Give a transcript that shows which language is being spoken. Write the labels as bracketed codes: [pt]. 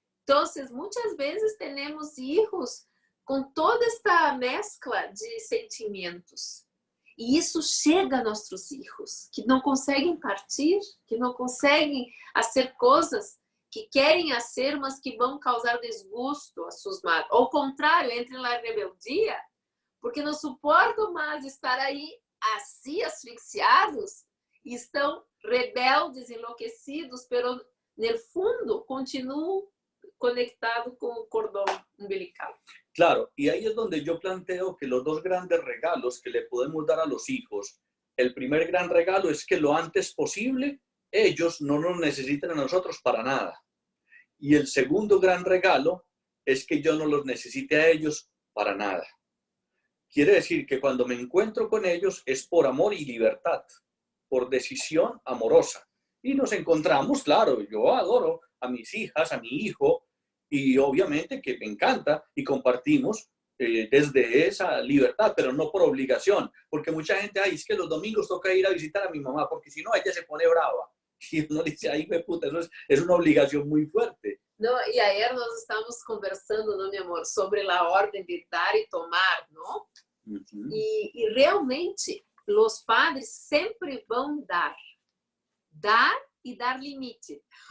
[es] Entonces muchas veces tenemos hijos con toda esta mezcla de sentimientos. [pt] E isso chega a nossos hijos, que não conseguem partir, que não conseguem fazer coisas que querem fazer, mas que vão causar desgosto a suas madres. Ao contrário, entram na rebeldia, porque não suportam mais estar aí assim asfixiados e estão rebeldes, enlouquecidos, pero no fundo continuam conectados com o cordão umbilical. [es] Claro, y ahí es donde yo planteo que los dos grandes regalos que le podemos dar a los hijos, el primer gran regalo es que lo antes posible ellos no nos necesitan a nosotros para nada. Y el segundo gran regalo es que yo no los necesite a ellos para nada. Quiere decir que cuando me encuentro con ellos es por amor y libertad, por decisión amorosa. Y nos encontramos, claro, yo adoro a mis hijas, a mi hijo, y obviamente que me encanta y compartimos, desde esa libertad, pero no por obligación, porque mucha gente, ay, es que los domingos toca ir a visitar a mi mamá, porque si no, ella se pone brava. Y uno dice, ay, me puta, eso es una obligación muy fuerte. [pt] Não, e ayer nós estávamos conversando, não, meu amor, sobre a ordem de dar e tomar, não? Uhum. E realmente, os padres sempre vão dar e dar limite.